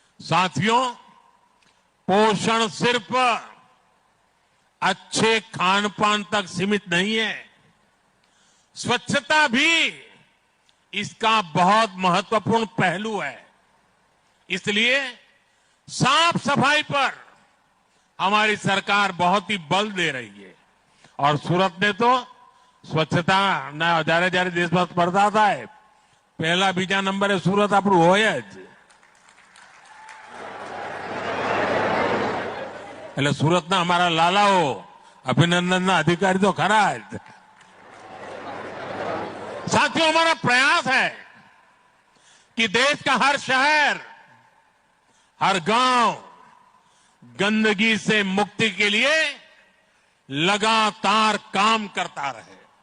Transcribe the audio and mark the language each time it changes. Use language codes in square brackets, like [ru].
[hi] साथियों, पोषण सिर्फ अच्छे खान पान तक सीमित नहीं है, स्वच्छता भी इसका बहुत महत्वपूर्ण पहलू है। इसलिए साफ सफाई पर हमारी सरकार बहुत ही बल दे रही है। और सूरत ने तो स्वच्छता ना [gu] જ્યારે જ્યારે દેશમાં સ્પર્ધા થાય પહેલા બીજા નંબરે સુરત આપણું હોય જ। એટલે સુરતના અમારા લાલાઓ અભિનંદનના અધિકારી તો ખરા જ। [hi] साथियों, हमारा प्रयास है कि देश का हर शहर, हर गांव गंदगी से मुक्ति के लिए लगातार काम करता रहे।